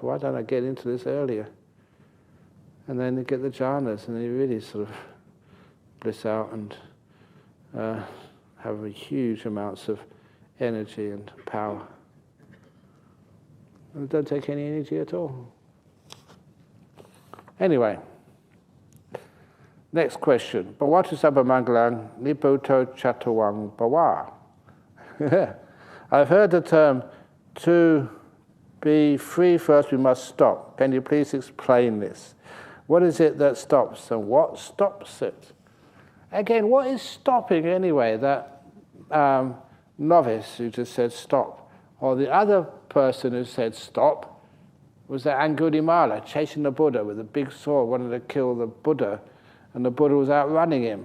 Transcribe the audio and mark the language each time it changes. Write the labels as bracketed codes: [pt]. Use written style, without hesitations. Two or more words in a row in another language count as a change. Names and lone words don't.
[en] Why don't I get into this earlier? And then you get the jhanas, and then you really sort of bliss out and have huge amounts of energy and power. And it don't take any energy at all. Anyway, next question. [pi] Bhavatu sabbamangalang niputo chatawang bhava. [en] I've heard the term, to be free first we must stop. Can you please explain this? What is it that stops, and what stops it? Again, what is stopping anyway? That novice who just said stop, or the other person who said stop, was that Angulimala chasing the Buddha with a big sword, wanted to kill the Buddha, and the Buddha was outrunning him.